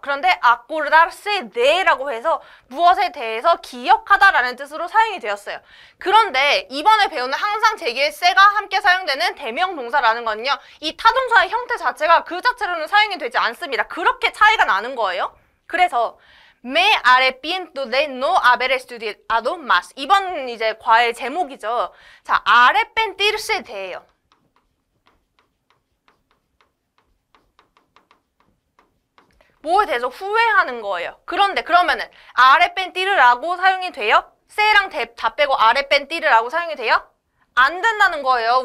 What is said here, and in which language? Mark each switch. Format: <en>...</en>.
<ko>그런데 아코르다르세 네라고 해서 무엇에 대해서 기억하다라는 뜻으로 사용이 되었어요. 그런데 이번에 배우는 항상 제기의 세가 함께 사용되는 대명 동사라는 건요. 이 타동사의 형태 자체가 그 자체로는 사용이 되지 않습니다. 그렇게 차이가 나는 거예요. 그래서</ko> <es>Me arrepiento de no haber estudiado más.</es> <ko>이번 이제 과의 제목이죠. 자, arrepentirse 대예요. 뭐에 대해서 후회하는 거예요. 그런데 그러면은 arrepentir라고 사용이 돼요? 세랑 다 빼고 arrepentir라고 사용이 돼요? 안 된다는 거예요.</ko>